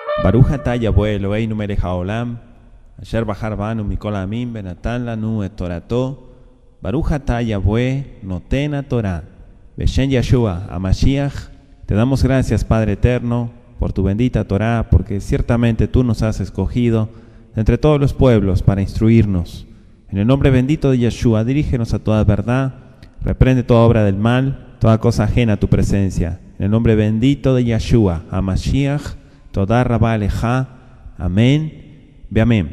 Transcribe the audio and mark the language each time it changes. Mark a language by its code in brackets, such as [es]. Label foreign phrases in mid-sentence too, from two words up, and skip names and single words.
[he] ברוך אתה יהוה אלוהינו מלך העולם, אשר בחר בנו מכל העמים ונתן לנו את תורתו. ברוך אתה יהוה נותן התורה, בשם ישוע המשיח. [es] Te damos gracias, Padre eterno, por tu bendita Torah, porque ciertamente tú nos has escogido entre todos los pueblos para instruirnos. En el nombre bendito de Yeshua, dirígenos a toda verdad, reprende toda obra del mal, toda cosa ajena a tu presencia. En el nombre bendito de Yeshua HaMashiach, [he] תודה רבה אליך, אמן, ואמן.